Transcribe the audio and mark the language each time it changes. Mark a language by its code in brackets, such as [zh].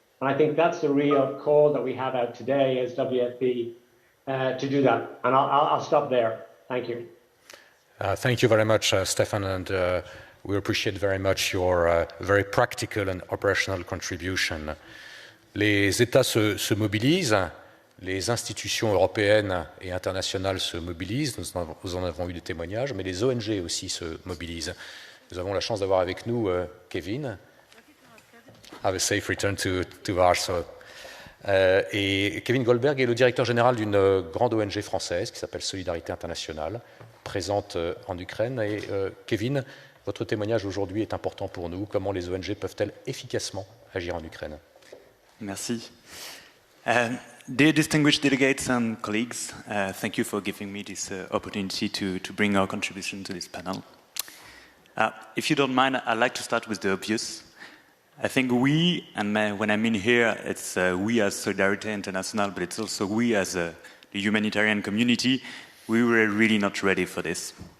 [en] And I think that's the real call that we have out today as WFP to do that. And I'll stop there. Thank you. Thank you very much, Stefan, and we appreciate very much your very practical and operational contribution. [fr] Les États se mobilisent, les institutions européennes et internationales se mobilisent, nous en avons eu des témoignages, mais les ONG aussi se mobilisent. Nous avons la chance d'avoir avec nous Kevin. [en] Have a safe return to Warsaw. [fr] Et Kevin Goldberg est le directeur général d'une grande ONG française qui s'appelle Solidarité Internationale, présente en Ukraine. Et Kevin, votre témoignage aujourd'hui est important pour nous. Comment les ONG peuvent-elles efficacement agir en Ukraine? Merci. [en] Dear distinguished delegates and colleagues, thank you for giving me this opportunity to bring our contribution to this panel. If you don't mind, I'd like to start with the obvious. I think we, and when I mean here, it's we as Solidarity International, but it's also we as the humanitarian community, we were really not ready for this.